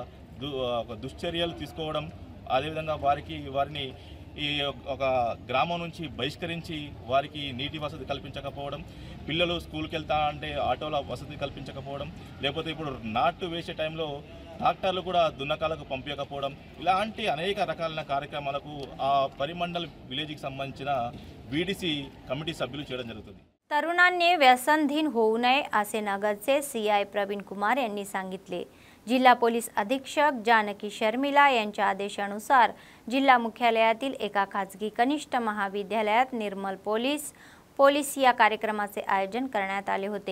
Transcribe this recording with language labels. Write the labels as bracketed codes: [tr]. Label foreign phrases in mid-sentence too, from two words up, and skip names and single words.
[te] దుశ్చర్యలు తీసుకోవడం, అదేవిధంగా వారిని ఈ ఒక గ్రామం నుంచి బహిష్కరించి వారికి నీటి వసతి కల్పించకపోవడం, పిల్లలు స్కూల్కి వెళ్తా అంటే ఆటోల వసతి కల్పించకపోవడం, లేకపోతే ఇప్పుడు నాటు వేసే టైంలో ట్రాక్టర్లు కూడా దున్నకాలకు పంపించకపోవడం, ఇలాంటి అనేక రకాలైన కార్యక్రమాలకు ఆ పరిమండల్ విలేజ్కి సంబంధించిన [en] VDC committee [te] సభ్యులు చేయడం జరుగుతుంది। [mr] तरुणांनी व्यसनधीन होऊ नये असे नगरचे सीआय प्रवीण कुमार यांनी सांगितले। जिल्हा पोलीस अधीक्षक जानकी शर्मिला यांच्या आदेशानुसार जिल्हा मुख्यालयातील एका खाजगी कनिष्ठ महाविद्यालयात निर्मल पोलीस या कार्यक्रमाचे आयोजन करण्यात आले होते।